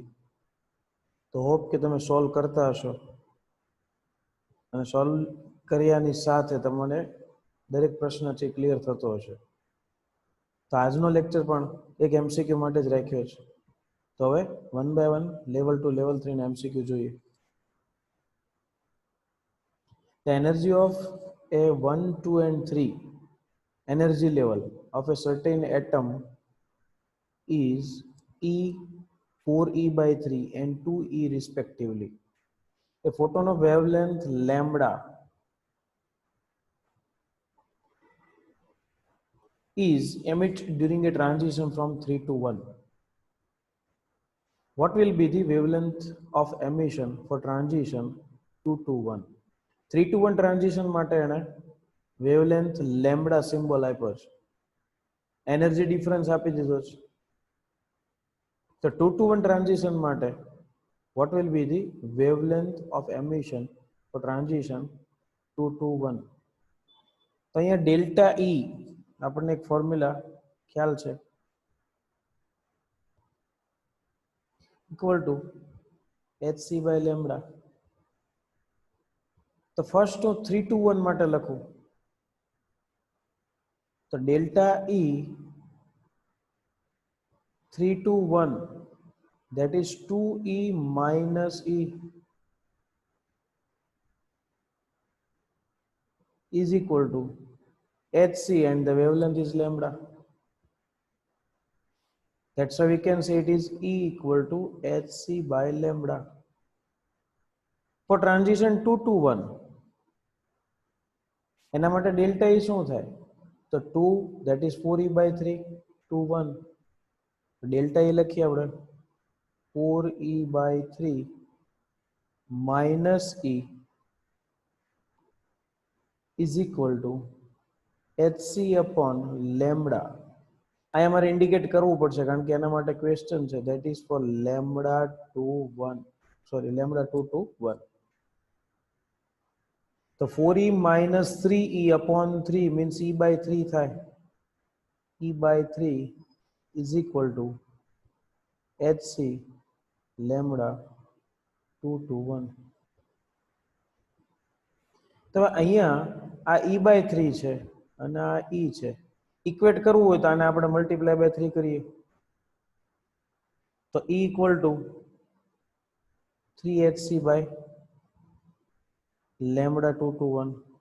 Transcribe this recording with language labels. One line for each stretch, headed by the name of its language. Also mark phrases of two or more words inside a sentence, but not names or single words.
Gujarati: તો હોપ કે તમે સોલ્વ કરતા હશો અને સોલ્વ કર્યાની સાથે તમને દરેક પ્રશ્ન છે ક્લિયર થતો હશે. તો આજનો લેક્ચર પણ એક એમસીક્યુ માટે જ રાખ્યો છે. તો હવે
English: one by one level 2 level 3
Gujarati: ના એમસીક્યુ જોઈએ.
English: The energy of a 1, 2 and 3 energy level of a certain atom is E 4E by 3 and 2E respectively. A photon of wavelength lambda is emitted during a transition from 3 to 1. What will be the wavelength of emission for transition 2 to 1? 3 to 1 transition
Gujarati: માટે એને
English: wavelength lambda symbol
Gujarati: આપ્યો છે.
English: energy difference
Gujarati: આપી દીધો છે.
English: તો 2 to 1 transition માટે what will be the wavelength of emission for transition 2 to 1?
Gujarati: તો અહીંયા ડેલ્ટા E આપણને એક ફોર્મ્યુલા ખ્યાલ છે,
English: equal to hc by lambda. તો ફર્સ્ટ હું 3 to 1
Gujarati: માટે લખું તો
English: ડેલ્ટા E 3 to 1 that is 2E minus E is equal to hc and the wavelength is lambda. That's why we can say it is E equal to hc by lambda. For transition 2 to 1
Gujarati: એના માટે
English: ડેલ્ટા E
Gujarati: શું થાય?
English: તો 2 that is 4E by 3 to 1. ડેલ્ટા E
Gujarati: લખીએ આપણે
English: 4E by 3 minus E is equal to hc upon lambda.
Gujarati: અહીંયા મારે ઇન્ડિકેટ કરવું પડશે કારણ કે એના માટે ક્વેશ્ચન છે,
English: that is for lambda to 1, sorry lambda 2 to 1. તો 4E minus 3E upon 3 means E by 3 થાય. E by 3 is equal to hc lambda 2 to 1.
Gujarati: તો અહીંયા આ E by 3 છે અને આ E છે. ઇક્વેટ કરવું હોય તો આને આપણે
English: multiply by 3
Gujarati: કરીએ તો
English: E equal to 3hc by lambda 2 to 1.